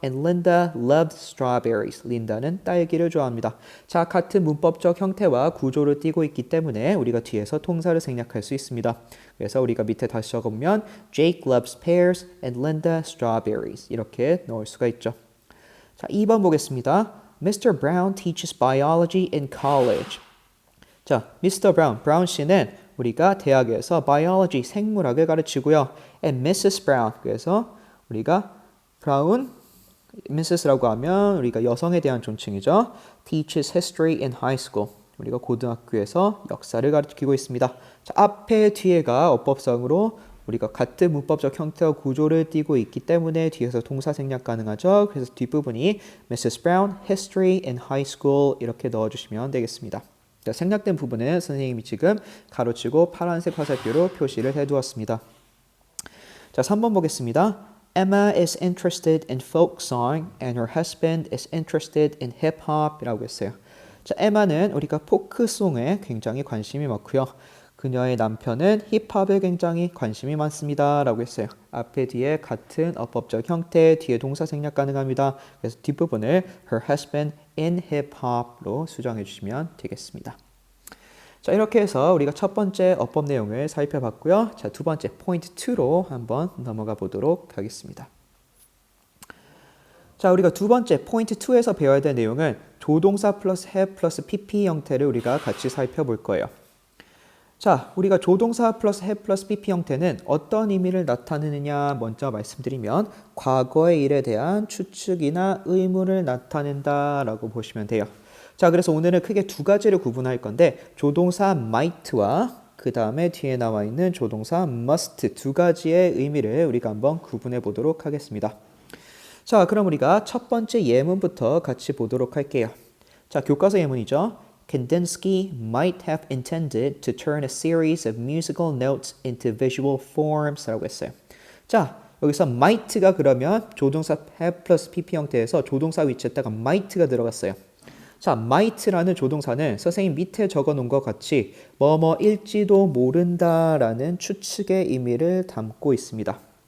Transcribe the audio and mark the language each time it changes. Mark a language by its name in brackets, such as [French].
[English] And Linda loves strawberries. [Korean] 린다는 딸기를 좋아합니다. 자, 같은 문법적 형태와 구조를 띠고 있기 때문에 우리가 뒤에서 통사를 생략할 수 있습니다. 그래서 우리가 밑에 다시 적으면 [English] Jake loves pears and Linda strawberries. [Korean] 이렇게 넣을 수가 있죠. 자, 2번 보겠습니다. Mr. [English] Brown teaches biology in college. [Korean] 자, Mr. Brown, 브라운 씨는 우리가 대학에서 biology, 생물학을 가르치고요. [English] And Mrs. [Korean] Brown, 그래서 우리가 브라운, Mrs라고 하면 우리가 여성에 대한 존칭이죠. [English] Teaches history in high school. [Korean] 우리가 고등학교에서 역사를 가르치고 있습니다. 자, 앞에 뒤에가 어법상으로 우리가 같은 문법적 형태와 구조를 띠고 있기 때문에 뒤에서 동사 생략 가능하죠. 그래서 뒷부분이 Mrs. Brown, [English] history in high school [Korean] 이렇게 넣어주시면 되겠습니다. 자, 생략된 부분은 선생님이 지금 가로치고 파란색 화살표로 표시를 해두었습니다. 자, 3번 보겠습니다. [English] Emma is interested in folk song and her husband is interested in hip hop [Korean] 이라고 했어요. 자, 에마는 우리가 포크송에 굉장히 관심이 많고요. 그녀의 남편은 힙합에 굉장히 관심이 많습니다. 라고 했어요. 앞에 뒤에 같은 어법적 형태, 뒤에 동사 생략 가능합니다. 그래서 뒷부분을 [English] her husband in hip hop [Korean] 로 수정해 주시면 되겠습니다. 자, 이렇게 해서 우리가 첫 번째 어법 내용을 살펴봤고요. 자, 두 번째 포인트 2로 한번 넘어가 보도록 하겠습니다. 자, 우리가 두 번째 포인트 2에서 배워야 될 내용은 조동사 플러스 have 플러스 pp 형태를 우리가 같이 살펴볼 거예요. 자, 우리가 조동사 플러스 have 플러스 pp 형태는 어떤 의미를 나타내느냐 먼저 말씀드리면 과거의 일에 대한 추측이나 의문을 나타낸다라고 보시면 돼요. 자, 그래서 오늘은 크게 두 가지를 구분할 건데 조동사 might와 그 다음에 뒤에 나와 있는 조동사 must 두 가지의 의미를 우리가 한번 구분해 보도록 하겠습니다. 자, 그럼 우리가 첫 번째 예문부터 같이 보도록 할게요. 자, 교과서 예문이죠. [English] Kandinsky might have intended to turn a series of musical notes into visual forms [Korean] 라고 했어요. 자, 여기서 might가 그러면 조동사 have plus pp 형태에서 조동사 위치에다가 might가 들어갔어요. 자, might라는 조동사는 선생님 밑에 적어놓은 것 같이 뭐뭐일지도 모른다라는 추측의 의미를 담고 있습니다.